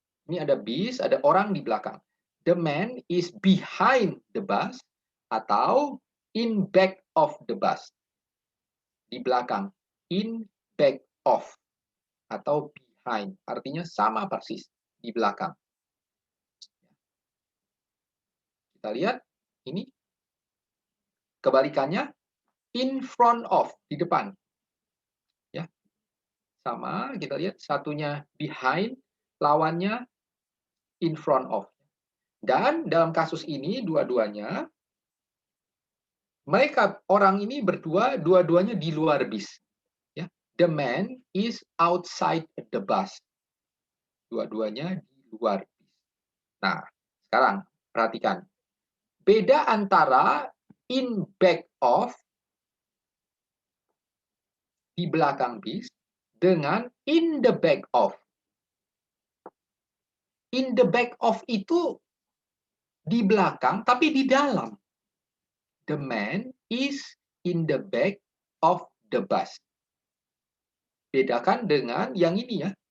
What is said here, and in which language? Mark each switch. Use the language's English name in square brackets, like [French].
[Indonesian] Ini ada bis, ada orang di belakang. [English] The man is behind the bus atau in back of the bus. [Indonesian] Di belakang. In back of atau behind. Artinya sama persis. Di belakang. Kita lihat ini. Kebalikannya in front of, di depan. Ya. Sama, kita lihat satunya behind, lawannya in front of. Dan dalam kasus ini dua-duanya mereka orang ini berdua dua-duanya di luar bis. Ya. [English] The man is outside the bus. [Indonesian] Dua-duanya di luar bis. Nah, sekarang perhatikan. Beda antara in back of di belakang bis dengan in the back of. In the back of itu di belakang, tapi di dalam. [English] The man is in the back of the bus. [Indonesian] Bedakan dengan yang ini ya.